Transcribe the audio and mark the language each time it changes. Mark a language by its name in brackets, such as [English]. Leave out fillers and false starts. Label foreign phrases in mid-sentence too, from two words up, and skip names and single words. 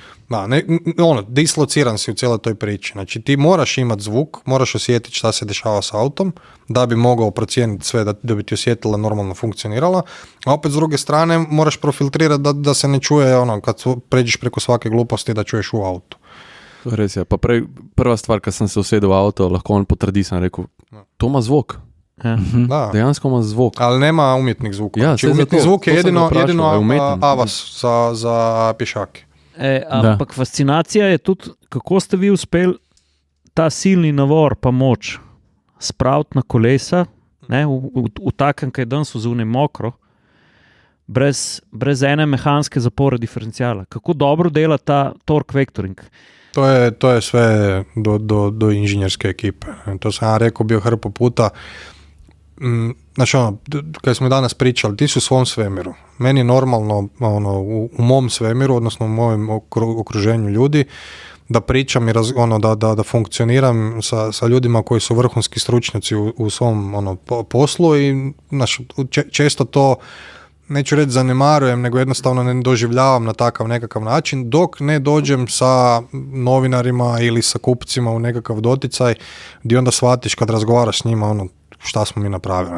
[Croatian] Da, dislociran si u cijeloj toj priči. Znači ti moraš imati zvuk, moraš osjetiti šta se dešava s autom, da bi mogao procijeniti sve, da bi ti osjetila normalno funkcionirala, a opet s druge strane moraš profiltrirati da se ne čuje kad pređeš preko svake gluposti da čuješ u autu. [Slovenian] Res je, pa prva stvar, kad sam se usedel v auto, lahko on potrdi, sem rekel, to ima zvok. Da. Dejansko ima zvok. [Croatian] Ali nema umjetnih zvuka. Ja, znači, umjetni zvuk je jedino avas za pješake. [Slovenian] Ampak fascinacija je tudi, kako ste vi uspeli ta silni navor pa moč spraviti na kolesa, ne, v takem, kaj je danes zunaj mokro, brez ene mehanske zapore diferencijala. Kako dobro dela ta [English] torque vectoring? [Croatian] To je sve do inženjerske ekipe. To sam ja rekao bio hrpu puta. Znači kad smo danas pričali, ti su u svom svemiru. Meni je normalno u mom svemiru, odnosno u mojem okruženju ljudi, da pričam i da funkcioniram sa ljudima koji su vrhunski stručnjaci u svom poslu i često to, neću reći zanemarujem, nego jednostavno ne doživljavam na takav nekakav način, dok ne dođem sa novinarima ili sa kupcima u nekakav doticaj, gdje onda shvatiš kad razgovaraš s njima šta smo mi napravili.